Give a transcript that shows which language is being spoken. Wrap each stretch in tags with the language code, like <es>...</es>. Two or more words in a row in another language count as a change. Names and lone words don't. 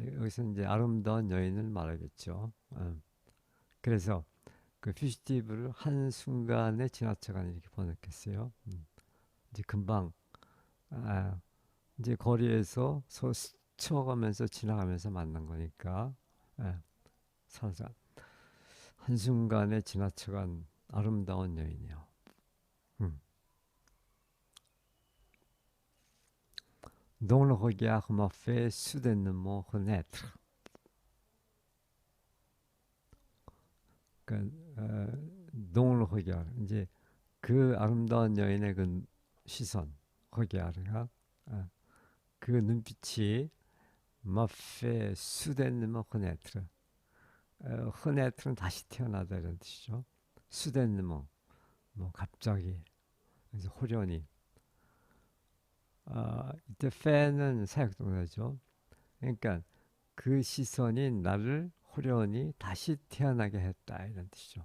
<ko>여기서 이제 아름다운 여인을 말하겠죠. 그래서 그 퓨지티브를 한 순간에 지나쳐가는 이렇게 번역했어요. 이제 금방 아, 이제 거리에서 서로 스쳐가면서 지나가면서 만난 거니까, 예, 살살 한 순간에 지나쳐간 아름다운 여인이요. 음.</ko> <fr>Dont le regard m'a fait soudainement renaître. 그러니까 dont le regard,</fr> <ko>이제 그 아름다운 여인의 그 시선, regard가, 그 눈빛이</ko> <fr>m'a fait soudainement renaître.</fr> <ko>renaître는 다시 태어나다 이런 뜻이죠. soudainement, 뭐 갑자기, 그래서 호련히. 이때 fait는 사역동사죠. 그러니까 그 시선이 나를 호련히 다시 태어나게 했다 이런 뜻이죠.</ko>